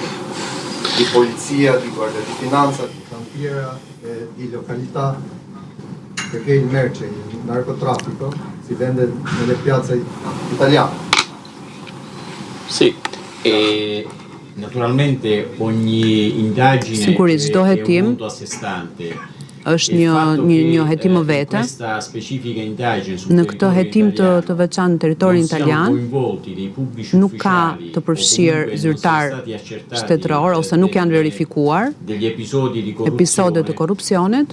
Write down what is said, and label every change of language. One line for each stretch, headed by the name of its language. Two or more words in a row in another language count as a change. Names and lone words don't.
Italian: Di polizia, di guardia di finanza, di cantiera e di località? Perché il merce, il narcotraffico si vende nelle piazze italiane. Sì, e naturalmente ogni indagine è un punto a sé stante.
Albanian: Është një hetim më vete. Në këtë hetim të veçantë në territorin italian nuk ka të përfshirë zyrtar shtetëror ose nuk janë verifikuar episode të korrupsionit.